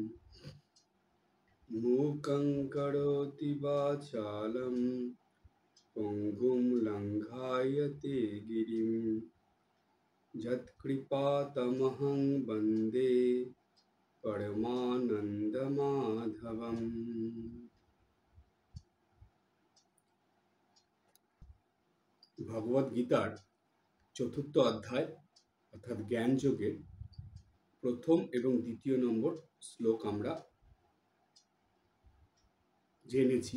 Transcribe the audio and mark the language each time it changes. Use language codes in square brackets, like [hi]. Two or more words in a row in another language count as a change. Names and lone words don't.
[sa] मूकं करोति वाचालं पङ्गुं लङ्घायते गिरिं यत्कृपातमहं वन्दे परमानन्दमाधवम्। [bn] ভগবদ গীতার চতুর্থ অধ্যায় অর্থাৎ জ্ঞান যোগের প্রথম এবং দ্বিতীয় নম্বর শ্লোক আমরা জেনেছি।